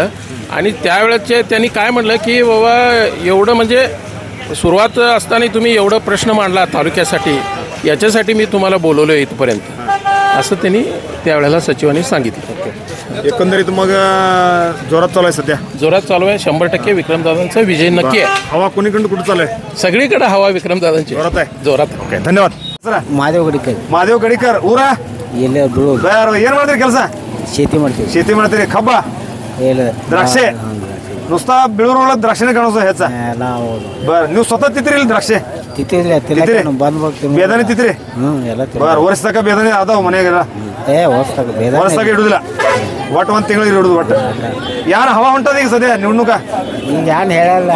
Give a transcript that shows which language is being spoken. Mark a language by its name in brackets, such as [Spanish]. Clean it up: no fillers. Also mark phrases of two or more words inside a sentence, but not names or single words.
[Marathi] आणि त्यावेळेचे त्यांनी काय म्हटलं की बाबा एवढं म्हणजे सुरुवात असताना तुम्ही एवढं प्रश्न मांडला तालुक्यासाठी, याच्यासाठी मी तुम्हाला बोलवलं इथपर्यंत, असं त्यांनी त्यावेळेला सचिवांनी सांगितलं. एकंदरीत मग जोरात चालू आहे सध्या? जोरात चालू आहे. 100% विक्रमदादांचा विजय नक्की आहे. हवा कोणीकडून कुठं चालू आहे? सगळीकडे हवा विक्रमदादांची जोरात आहे. जोरात. ओके, धन्यवाद. [Kannada] ಮಾದೇವ್ ಗಡಿಕರ್ ಮಾದೇವ್ ಗಡಿಕರ್ ಊರ ಎಲ್ಲ ಬೆಳೂರು ಏನ್ ಮಾಡ್ತೀರಿ ಕೆಲಸ? ಶೇತಿ ಮಾಡ್ತೀವಿ. शेती ಮಾಡ್ತೀರಿ. ಕಬ್ಬ, ಎಲ್ಲ [Marathi] द्राक्षे? नुसता [Kannada] बिळूरೊಳಗೆ द्राक्षे ಕಾಣೋದು ಹೆಚ್ಚ? ನಾವು ನೀವು ಸ್ವತಃ ತಿತ್ತೀರಿ द्राक्षे? ತಿಂತಿಲ್ಲ ತಿತ್ತೀರಿ? ಬಂದ್ ಬರ್ತೀವಿ. ಬೇದಾನೆ ತಿತ್ತೀರಿ? ಎಲ್ಲ ವರ್ಷ ತನಕ ಬೇದಾನೆ ಅದಾವ ಮನೆಯಾಗೆಲ್ಲ? ಹೊಸ್ತಾಗ ವರ್ಷ ತನಕ ಇಡುದಿಲ್ಲ, ಒಟ್ಟು 1 ತಿಂಗಳಿಗೆ ಇಡುದು. ಒಟ್ಟು ಯಾರು ಹವಾ ಹೊಂಟದ ಈಗ ಸದ್ಯ ನಿವಣ್ಣುಕ? ಈಗ ಯಾರು ಹೇಳಲ್ಲ,